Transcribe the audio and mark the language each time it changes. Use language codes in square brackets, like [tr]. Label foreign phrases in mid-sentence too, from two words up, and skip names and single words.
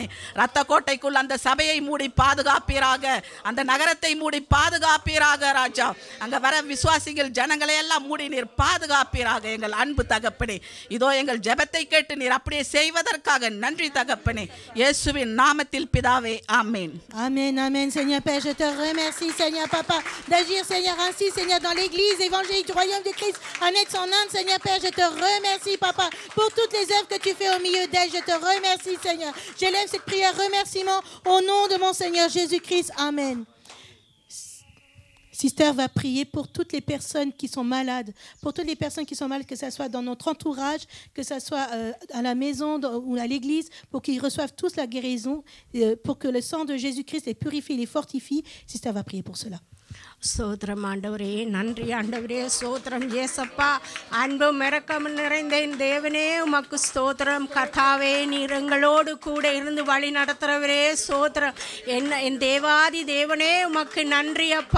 [ta] இரத்த கோட்டைக்குள் அந்த சபையை மூடி பாதுகாப்பீராக, அந்த நகரத்தை மூடி பாதுகாப்பீராக ராஜா. அங்க வர விசுவாசிகள் ஜனங்களை எல்லாம் மூடி நீர் பாதுகாப்பீராக எங்கள் அன்பு தகப்பனே. இதோ எங்கள் ஜெபத்தை கேட்டு நீர் அப்படியே செய்வதற்காக நன்றி தகப்பனே, இயேசுவின் நாமத்தில் பிதாவே, ஆமென். [fr] Amen, amen. Seigneur Père, je te remercie, Seigneur Papa, d'agir, Seigneur, ainsi, Seigneur, dans l'église évangélique du royaume de Christ, en Aix-en-Inde, Seigneur Père. Je te remercie, Papa, pour toutes les œuvres que tu fais au milieu d'elle. Je te remercie, Seigneur. J'élève cette prière remerciement au nom de mon Seigneur Jésus-Christ. Amen. Sister va prier pour toutes les personnes qui sont malades, pour toutes les personnes qui sont malades, que ce soit dans notre entourage, que ce soit à la maison ou à l'église, pour qu'ils reçoivent tous la guérison, pour que le sang de Jésus-Christ les purifie, les fortifie. Sister va prier pour cela. [ta] ஸ்தோத்திரம் ஆண்டவரே, நன்றி ஆண்டவரே, ஸ்தோத்திரம் ஏசப்பா. அன்பும் இரக்கம் நிறைந்த என் தேவனே உமக்கு ஸ்தோத்திரம். கர்த்தாவே, நீர் எங்களோடு கூட இருந்து வழி நடத்துகிறவரே ஸ்தோத்திரம். என் தேவாதி தேவனே உமக்கு நன்றி அப்பா.